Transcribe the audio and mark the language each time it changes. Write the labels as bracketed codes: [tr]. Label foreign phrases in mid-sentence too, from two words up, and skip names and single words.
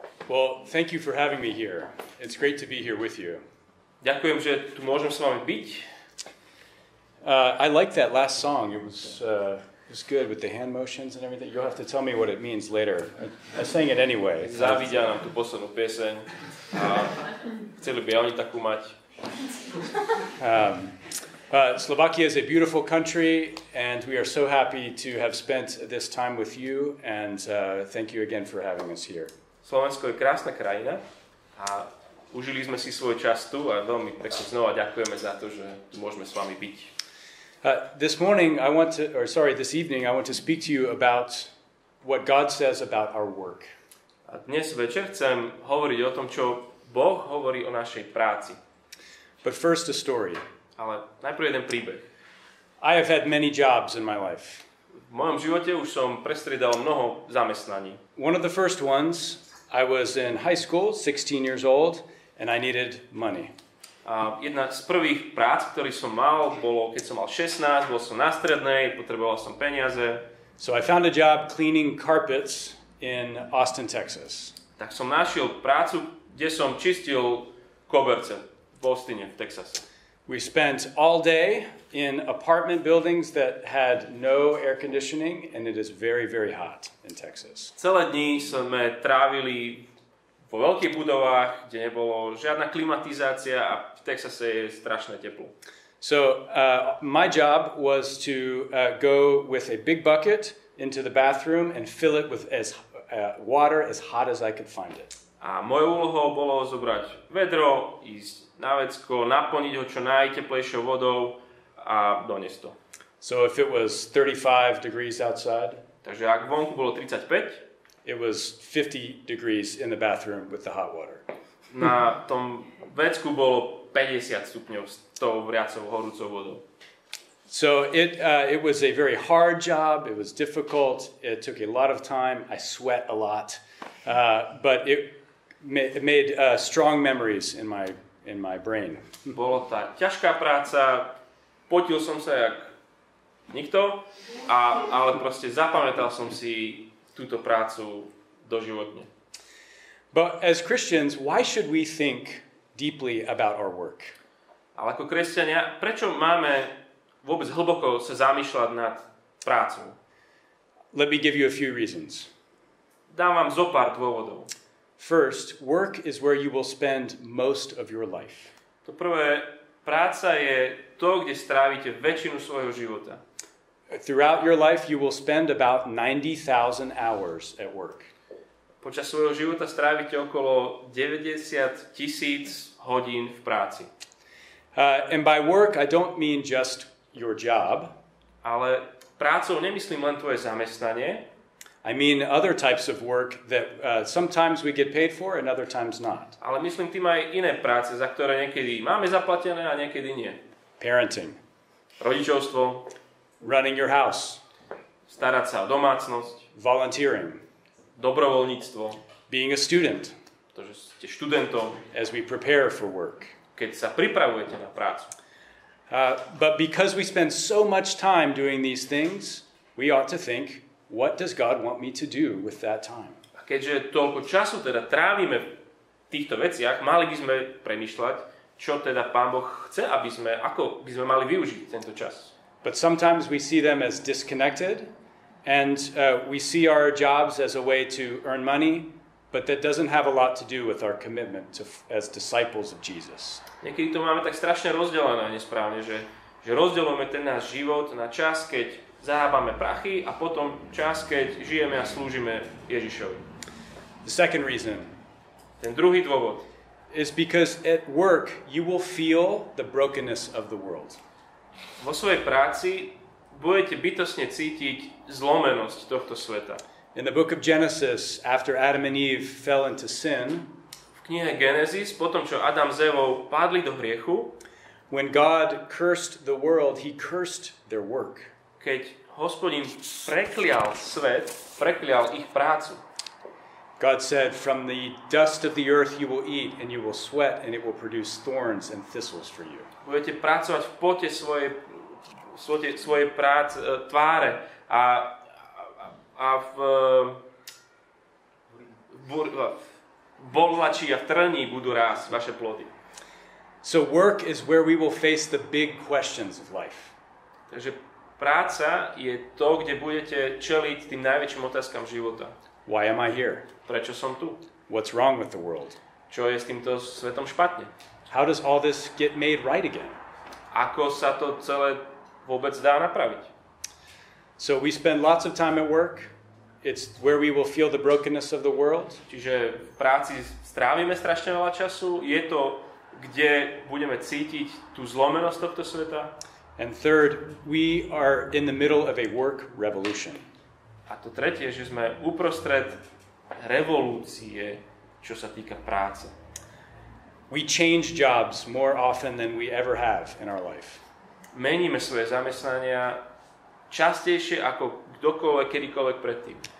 [en] Well, thank you for having me here. It's great to be here with you. [sk] Ďakujem, že tu môžem s vami byť. [en] I like that last song. It was good with the hand motions and everything. You'll have to tell me what it means later. I sang it anyway. [sk] Závidia nám tú poslednú pieseň a chceli by oni takú mať. [en] Slovakia is a beautiful country, and we are so happy to have spent this time with you, and thank you again for having us here. [sk] Slovensko je krásna krajina a užili sme si svoj čas tu a veľmi pekne znova ďakujeme za to, že tu môžeme s vami byť. [en] This evening, I want to speak to you about what God says about our work. [sk] A dnes večer chcem hovoriť o tom, čo Boh hovorí o našej práci. [en] But first a story. [sk] Ale najprv jeden príbeh. [en] I have had many jobs in my life. [sk] V mojom živote už som prestriedal mnoho zamestnaní. [en] One of the first ones, I was in high school, 16 years old, and I needed money. [sk] A jedna z prvých prác, ktorý som mal, bolo, keď som mal 16, bol som na strednej, potreboval som peniaze. [en] So I found a job cleaning carpets in Austin, Texas. [sk] Tak som našiel prácu, kde som čistil koberce v Austine, v Texase. [en] We spent all day in apartment buildings that had no air conditioning, and it is very, very hot in Texas. [sk] Celé dni sme trávili vo veľkých budovách, kde nebolo žiadna klimatizácia a v Texase je strašné teplo. [en] So my job was to go with a big bucket into the bathroom and fill it with water as hot as I could find it. [sk] A mojou úlohou bolo zobrať vedro, ísť na vecko, naplniť ho čo najteplejšou vodou a doniesť to. [en] So if it was 35 degrees outside, [sk] takže ak vonku bolo 35, [en] it was 50 degrees in the bathroom with the hot water. [sk] Na tom vecku bolo 50 stupňov s tou vriacou horúcou vodou. [en] So it was a very hard job. It was difficult. It took a lot of time. I sweat a lot, but it made strong memories in my brain. [sk] Bolo tá ťažká práca, potil som sa jak nikto, ale proste zapamätal som si túto prácu doživotne. [en] But as Christians, why should we think deeply about our work? [sk] Ale ako kresťania, prečo máme vôbec hlboko sa zamýšľať nad prácou? [en] Let me give you a few reasons. [sk] Dám vám zo pár dôvodov. [en] First, work is where you will spend most of your life. [sk] To prvé, práca je to, kde strávite väčšinu svojho života. [en] Throughout your life, you will spend about 90,000 hours at work. [sk] Počas svojho života strávite okolo 90,000 hodín v práci. [en] And by work, I don't mean just your job. [sk] Ale prácou nemyslím len tvoje zamestnanie. [en] I mean other types of work that sometimes we get paid for and other times not. [sk] Ale myslím tým aj iné práce, za ktoré niekedy máme zaplatené a niekedy nie. [en] Parenting. [sk] Rodičovstvo. [en] Running your house. [sk] Starať sa o domácnosť. [en] Volunteering. [sk] Dobrovoľníctvo. [en] Being a student. [sk] Pretože ste študentom. [en] As we prepare for work. [sk] Keď sa pripravujete na prácu. [en] But because we spend so much time doing these things, we ought to think, what does God want me to do with that time? [sk] A keďže toľko času teda trávime v týchto veciach, mali by sme premýšľať, čo teda Pán Boh chce, ako by sme mali využiť tento čas. [en] But sometimes we see them as disconnected, and we see our jobs as a way to earn money, but that doesn't have a lot to do with our commitment as disciples of Jesus. [sk] Niekedy to máme tak strašne rozdelené nesprávne, že rozdeľujeme ten náš život na čas, keď zahábame prachy a potom čas, keď žijeme a slúžime Ježišovi. [en] The second reason, [sk] ten druhý dôvod, [en] is because at work you will feel the brokenness of the world. [sk] Vo svojej práci budete bytostne cítiť zlomenosť tohto sveta. [en] In the book of Genesis, after Adam and Eve fell into sin, [sk] v knihe Genesis, potom čo Adam s Evou padli do hriechu, [en] when God cursed the world, he cursed their work. [sk] Keď Hospodin preklial svet, preklial ich prácu. [en] God said, from the dust of the earth you will eat, and you will sweat, and it will produce thorns and thistles for you. [sk] Budete pracovať v pote svojej tváre a bolhači a v trní budú rásť vaše plody. [en] So work is where we will face the big questions of life. [sk] Takže práca je to, kde budete čeliť tým najväčším otázkam života. [en] Why am I here? [sk] Prečo som tu? [en] What's wrong with the world? [sk] Čo je s týmto svetom špatne? [en] How does all this get made right again? [sk] Ako sa to celé vôbec dá napraviť? [en] So we spend lots of time at work. It's where we will feel the brokenness of the world. [sk] Čiže v práci strávime strašne veľa času. Je to, kde budeme cítiť tú zlomenosť tohto sveta. [en] And third, we are in the middle of a work revolution. [sk] A to tretie, že sme uprostred revolúcie, čo sa týka práce. [en] We change jobs more often than we ever have in our life. [sk] Meníme svoje zamestnania častejšie ako kdokoľvek, kedykoľvek predtým.